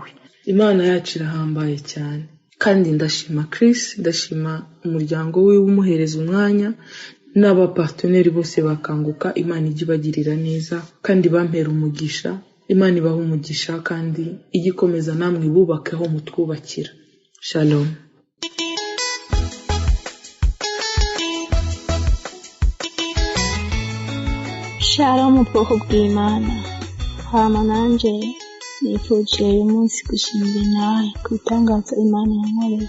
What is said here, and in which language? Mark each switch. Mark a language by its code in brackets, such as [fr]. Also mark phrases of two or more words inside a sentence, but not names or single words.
[rw] Imana yacu irahambaye cyane, kandi ndashima Chris, ndashima umuryango we umuhereza umwanya, n'abaparteneri bose bakanguka. Imana ijye ibagirira neza kandi bampera umugisha. Imana ibaha umugisha kandi igikomeza namwe bubakeho mutwubakira. Shalom. Shalom ubwoko bw'Imana. [rn] Hama nanje nifuje uyu munsi gushimira nawe kwitangaza Imana yankoreye.